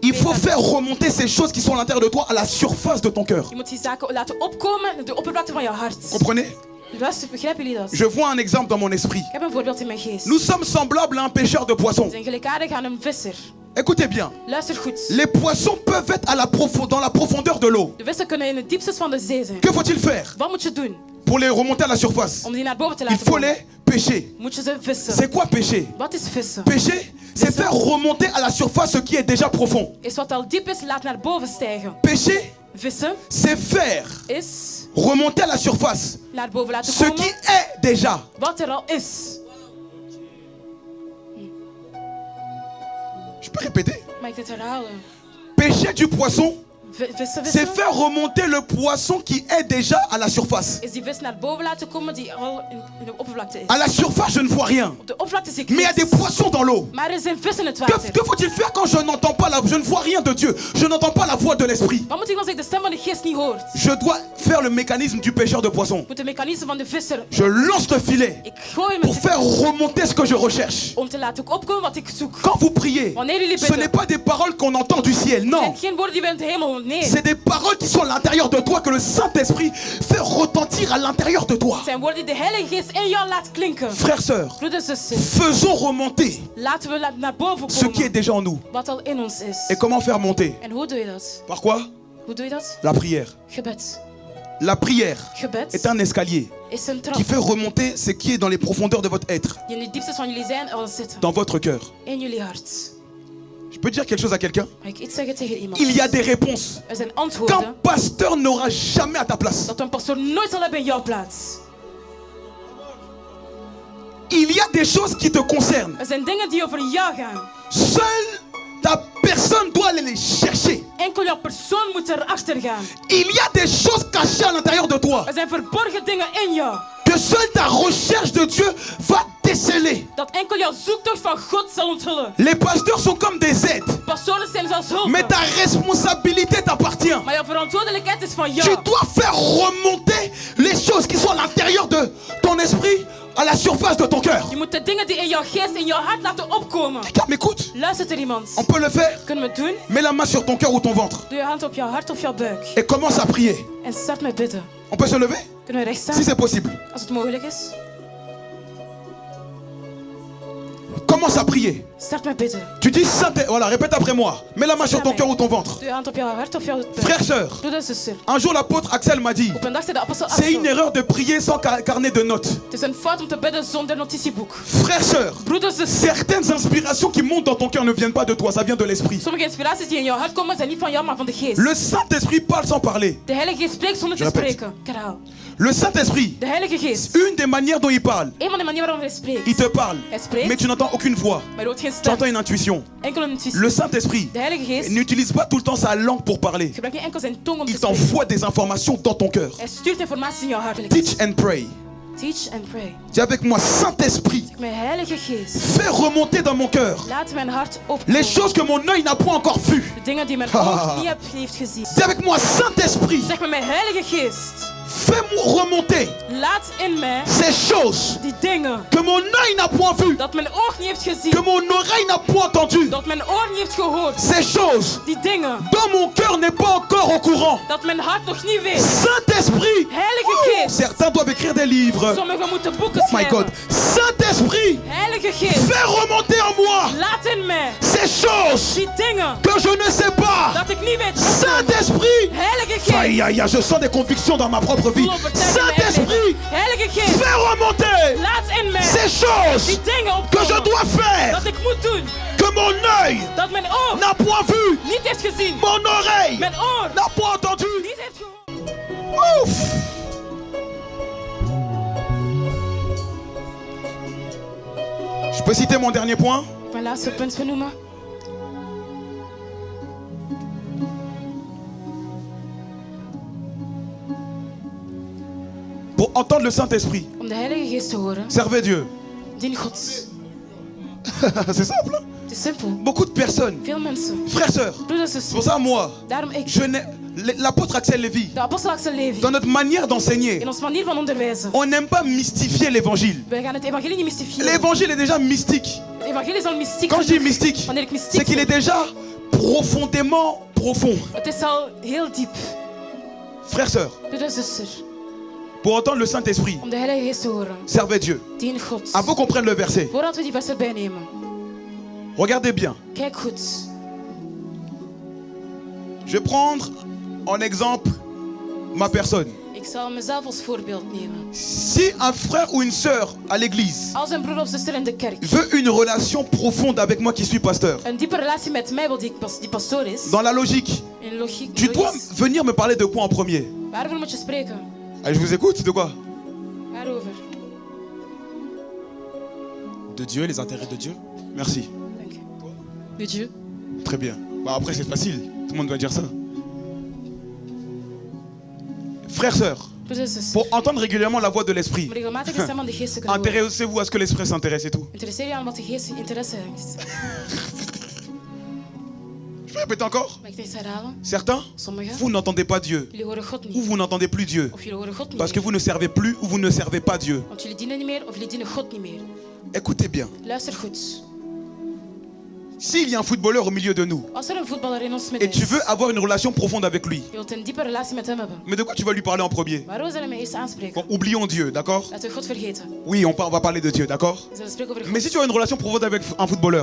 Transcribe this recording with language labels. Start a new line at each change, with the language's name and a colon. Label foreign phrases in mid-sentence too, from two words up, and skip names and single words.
French: Il faut
Dutch: weten.
French: faire remonter ces choses qui sont à l'intérieur de toi à la surface de ton cœur.
Dutch: Je moet die zaken laten opkomen naar de oppervlakte van jouw hart.
French: Comprenez?
Dutch: Luister, begrijpen jullie dat?
French: Je vois un exemple dans mon esprit.
Dutch: Ik heb een voorbeeld in mijn geest.
French: Nous sommes semblables à un pêcheur de poissons.
Dutch: We zijn gelijkaardig aan een visser.
French: Écoutez bien,
Dutch: Luister goed.
French: les poissons peuvent être dans la profondeur de l'eau.
Dutch: De vissen kunnen in het diepste van de zee zijn.
French: Que faut-il faire
Dutch: Wat moet je doen
French: pour les remonter à la surface?
Dutch: om die naar boven te
French: Il
Dutch: laten
French: faut
Dutch: komen?
French: les pêcher.
Dutch: Moet je ze vissen.
French: C'est quoi pêcher?
Dutch: Wat is vissen?
French: Pêcher, c'est faire remonter à la surface ce qui est déjà profond.
Dutch: Is wat al diep is, laat naar boven stijgen.
French: Pêcher,
Dutch: Vissen
French: c'est faire
Dutch: is
French: remonter à la surface
Dutch: naar boven laten
French: ce qui
Dutch: komen
French: est déjà.
Dutch: wat er al is.
French: Je peux répéter?
Dutch: Mag ik dit herhalen?
French: Pêcher du poisson,
Dutch: Vissen,
French: c'est
Dutch: vissen.
French: faire remonter le poisson qui est déjà à la surface.
Dutch: Is die vis naar boven laten komen die al in de oppervlakte is.
French: À la surface, je ne vois rien.
Dutch: Op de oppervlakte zie ik
French: Mais il y a des
Dutch: niets.
French: poissons dans l'eau.
Dutch: Maar er zijn vissen in het
French: Que
Dutch: water.
French: faut-il faire quand je n'entends pas je ne vois rien de Dieu? Je n'entends pas la voix de l'esprit.
Dutch: Wat moet ik als ik de stem van de geest niet hoor?
French: Je dois faire le mécanisme du pêcheur de poissons.
Dutch: Ik moet de mechanisme van de visser.
French: Je lance le filet
Dutch: Ik gooi
French: pour
Dutch: met
French: faire remonter ce que je recherche.
Dutch: om te laten opkomen wat ik zoek.
French: Quand vous priez,
Dutch: Wanneer jullie
French: ce
Dutch: bidden,
French: n'est pas des paroles qu'on entend du ciel,
Dutch: het
French: non.
Dutch: zijn geen woorden die we in de hemel horen. Nee,
French: C'est des paroles qui sont à l'intérieur de toi, que le Saint-Esprit fait retentir à l'intérieur de toi.
Dutch: het zijn woorden die de Heilige Geest in jou laat klinken.
French: Frères, sœurs,
Dutch: Broeders en zussen,
French: faisons remonter
Dutch: laten we naar boven
French: ce qui est
Dutch: komen
French: déjà en nous.
Dutch: wat al in ons is.
French: Et comment faire monter?
Dutch: En hoe doe je dat?
French: Par quoi?
Dutch: Hoe doe je dat?
French: La prière.
Dutch: Gebed.
French: La prière
Dutch: Gebed
French: est un escalier
Dutch: is een trap
French: qui fait remonter ce qui est dans les profondeurs de votre être,
Dutch: die in de diepste van jullie zijn al zitten.
French: dans votre cœur.
Dutch: In jullie hart.
French: Je peux dire quelque chose à quelqu'un?
Dutch: Mag ik iets zeggen tegen iemand?
French: Il y a des réponses
Dutch: Er zijn
French: qu'un
Dutch: antwoorden
French: pasteur n'aura jamais à ta place.
Dutch: dat een pastoor nooit zal hebben in jouw plaats.
French: Il y a des choses qui te concernent.
Dutch: Er zijn dingen die over jou gaan.
French: Seule ta personne doit aller les chercher.
Dutch: Enkel jouw persoon moet erachter gaan.
French: Il y a des choses cachées à l'intérieur de toi.
Dutch: Er zijn verborgen dingen in jou.
French: que seule ta recherche de Dieu va déceler.
Dutch: Dat enkel jouw zoektocht van God zal onthullen.
French: Les pasteurs sont comme des aides,
Dutch: Pastoren zijn zoals hulp.
French: mais ta responsabilité t'appartient.
Dutch: Maar jouw verantwoordelijkheid is van
French: Tu
Dutch: jou.
French: dois faire remonter les choses qui sont à l'intérieur de ton esprit à la surface de ton cœur.
Dutch: Je moet de dingen die in jouw geest, in jouw hart laten opkomen.
French: Quelqu'un m'écoute?
Dutch: Luistert er iemand?
French: On peut le faire?
Dutch: Kunnen we het doen?
French: Mets la main sur ton cœur ou ton ventre
Dutch: Doe je hand op jouw hart of jouw buik.
French: et commence à prier.
Dutch: En start met bidden.
French: On peut se lever?
Dutch: Kunnen we recht staan?
French: Si c'est possible.
Dutch: Als het mogelijk is.
French: Commence à prier.
Dutch: Start met bidden.
French: Tu dis Saint, voilà, répète après moi. Mets la main sur ton cœur ou ton ventre.
Dutch: Doe je hand op jouw hart of jouw buik.
French: Frère, sœur,
Dutch: Broeder, zuster.
French: un jour l'apôtre Axel m'a dit,
Dutch: Op een dag zei de apostel
French: c'est une
Dutch: Axel.
French: erreur de prier sans carnet de notes.
Dutch: Het is een fout om te bidden zonder notitieboek.
French: Frère, sœur,
Dutch: Broeder, zuster.
French: certaines inspirations qui montent dans ton cœur ne viennent pas de toi, ça vient de l'esprit.
Dutch: Sommige inspiraties die in jouw hart komen zijn niet van jou, maar van de geest.
French: Le Saint-Esprit parle sans parler.
Dutch: De Heilige Geest spreekt zonder te
French: Je répète.
Dutch: spreken. Ik herhaal.
French: Le Saint-Esprit,
Dutch: De Heilige Geest.
French: une des manières dont il parle,
Dutch: Een van de manieren waarop hij spreekt.
French: il te parle,
Dutch: Hij spreekt,
French: mais tu n'entends aucune voix.
Dutch: maar je hoort geen
French: Tu
Dutch: stem.
French: entends une intuition.
Dutch: Enkel een intuïtie.
French: Le Saint-Esprit
Dutch: De Heilige Geest
French: n'utilise pas tout le temps sa langue pour parler.
Dutch: gebruikt niet enkel zijn tong om te
French: Il
Dutch: spreken.
French: t'envoie des informations dans ton cœur.
Dutch: Hij stuurt informatie in jouw hart.
English: Teach and pray. Teach and pray.
French: Dis avec moi, Saint-Esprit,
Dutch: Mijn Heilige Geest.
French: fais remonter dans mon cœur
Dutch: Laat mijn hart opkomen.
French: les choses que mon œil n'a point encore vues.
Dutch: De dingen die mijn oog niet heeft gezien.
French: Dis avec moi, Saint-Esprit,
Dutch: Zeg met mijn Heilige Geest.
French: fais-moi remonter
Dutch: Laat in mij
French: ces choses
Dutch: die dingen
French: que mon œil n'a point vues,
Dutch: dat mijn oog niet heeft
French: que
Dutch: gezien.
French: mon oreille n'a point entendues.
Dutch: Dat mijn oor niet heeft gehoord.
French: Ces choses
Dutch: Die dingen
French: dont mon cœur n'est pas encore au courant.
Dutch: dat mijn hart nog niet weet.
French: Saint-Esprit,
Dutch: Heilige Geest.
French: certains doivent écrire des livres.
Dutch: Sommigen moeten boeken
English: Oh my God.
Dutch: schrijven.
French: Saint-Esprit,
Dutch: Heilige Geest.
French: fais remonter en moi
Dutch: Laat in mij
French: ces choses
Dutch: die dingen
French: que je ne sais pas.
Dutch: dat ik niet weet.
French: Saint-Esprit,
Dutch: Heilige Geest.
French: aïe aïe aïe, je sens des convictions dans ma propre vie. Saint-Esprit,
Dutch: Heilige Geest.
French: fais remonter
Dutch: Laat in mij
French: ces choses
Dutch: die dingen
French: que je
Dutch: opkomen
French: dois faire,
Dutch: dat ik moet doen.
French: que mon œil
Dutch: Dat mijn oog
French: n'a point vu,
Dutch: niet heeft gezien.
French: mon oreille
Dutch: Mijn oor
French: n'a point entendu.
Dutch: niet heeft gehoord.
French: Ouf. Je peux citer mon dernier point?
Dutch: Mijn laatste punt benoemen.
French: Pour entendre le Saint-Esprit,
Dutch: Om de Heilige Geest te horen,
French: servez Dieu.
Dutch: dien God.
French: C'est simple, hein?
Dutch: Het is simpel.
French: Beaucoup de personnes,
Dutch: Veel mensen,
French: frères, sœurs,
Dutch: broeders en
French: c'est pour
Dutch: zusters.
French: ça moi,
Dutch: Daarom ik,
French: l'apôtre Axel Lévy,
Dutch: de apostel Axel Levi,
French: dans notre manière d'enseigner,
Dutch: in onze manier van onderwijzen.
French: on n'aime pas mystifier l'évangile.
Dutch: Wij gaan het evangelie niet mystifieren.
French: L'évangile est déjà mystique.
Dutch: Het evangelie is al mystiek.
French: Quand je dis mystique,
Dutch: Wanneer ik mystiek
French: c'est qu'il est
Dutch: zeg,
French: déjà profondément profond.
Dutch: het is al heel diep.
French: Frères, sœurs,
Dutch: Broeders en zusters,
French: pour entendre le Saint-Esprit,
Dutch: om de Heilige Geest te horen,
French: servez Dieu.
Dutch: dien God.
French: Avant qu'on prenne le verset,
Dutch: Voordat we die vers erbij nemen,
French: regardez bien.
Dutch: kijk goed.
French: Je vais prendre en exemple ma personne.
Dutch: Ik zal mezelf als voorbeeld nemen.
French: Si un frère ou une sœur à l'église
Dutch: Als een broer of zuster in de kerk
French: veut une relation profonde avec moi qui suis pasteur,
Dutch: een diepe relatie met mij wil die pastoor is,
French: dans la logique,
Dutch: in logiek,
French: tu dois
Dutch: logisch,
French: venir me parler de quoi en premier?
Dutch: waarover moet je spreken?
French: Allez, je vous écoute, de quoi?
Dutch: Waarover?
French: De Dieu, les intérêts de Dieu. Merci.
Dutch: Dank je.
French: De Dieu. Très bien. Bah après, c'est facile. Tout le monde doit dire ça. Frères, sœurs,
Dutch: Broeders en zusters,
French: pour entendre régulièrement la voix de l'Esprit,
Dutch: om regelmatig de stem van de geest te kunnen horen.
French: intéressez-vous à ce que l'Esprit s'intéresse et tout.
Dutch: Interesseer je aan wat de geest interesse heeft.
French: Je vais répéter encore.
Dutch: Mag ik dit herhalen?
French: Certains,
Dutch: Sommigen,
French: vous n'entendez pas Dieu.
Dutch: jullie horen God
French: Ou
Dutch: niet.
French: vous n'entendez plus Dieu.
Dutch: Of jullie horen God niet
French: Parce que
Dutch: meer.
French: vous ne servez plus ou vous ne servez pas Dieu.
Dutch: Want jullie dienen niet meer of jullie dienen God niet meer.
French: Écoutez bien.
Dutch: Luister goed.
French: S'il y a un footballeur au milieu de nous
Dutch: Als er een voetballer in ons
French: et
Dutch: midden
French: tu
Dutch: is,
French: veux avoir une relation profonde avec lui,
Dutch: je wilt een diepe relatie met hem hebben.
French: mais de quoi tu vas lui parler en premier?
Dutch: Waarom zullen we hem eerst aanspreken?
French: Bon, oublions Dieu, d'accord?
Dutch: Laten we God vergeten.
French: Oui, on va parler de Dieu, d'accord?
Dutch: We zullen spreken over God.
French: Mais si tu as une relation profonde avec un footballeur,